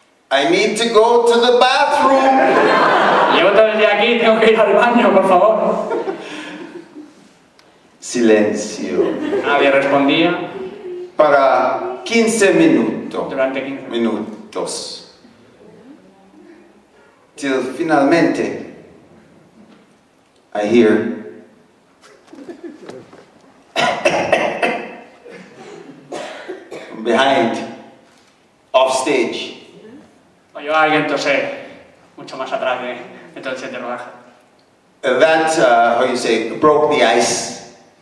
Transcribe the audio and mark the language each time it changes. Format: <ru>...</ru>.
<en>I need to go to the bathroom.</en> <es>Llevo todo el día aquí, tengo que ir al baño, por favor. Silencio. Nadie respondía. Para 15 minutos. Durante 15 minutos.</es> <en>Till finalmente I hear from behind, off stage.</en> <es>Oyó a alguien toser mucho más atrás de todo el set de rodaje.</es> <en>That, how you say, broke the ice.</en>